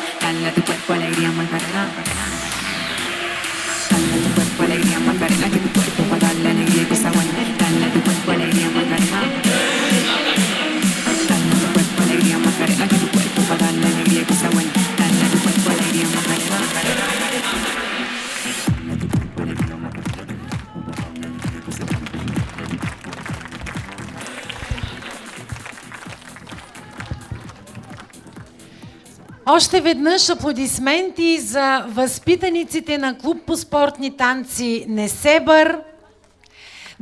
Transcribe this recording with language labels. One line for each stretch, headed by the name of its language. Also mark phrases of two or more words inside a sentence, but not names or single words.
Spanish: Dale a tu cuerpo alegría, Macarena. Dale a tu cuerpo alegría, Macarena, que tu cuerpo va a darle alegría y cosa buena. Dale a tu cuerpo alegría, Macarena. Dale a tu cuerpo alegría, Macarena, que tu cuerpo va a darle alegría y cosa buena. Dale a tu cuerpo alegría, Macarena.
Bulgarian: Още веднъж аплодисменти за възпитаниците на клуб по спортни танци Несебър.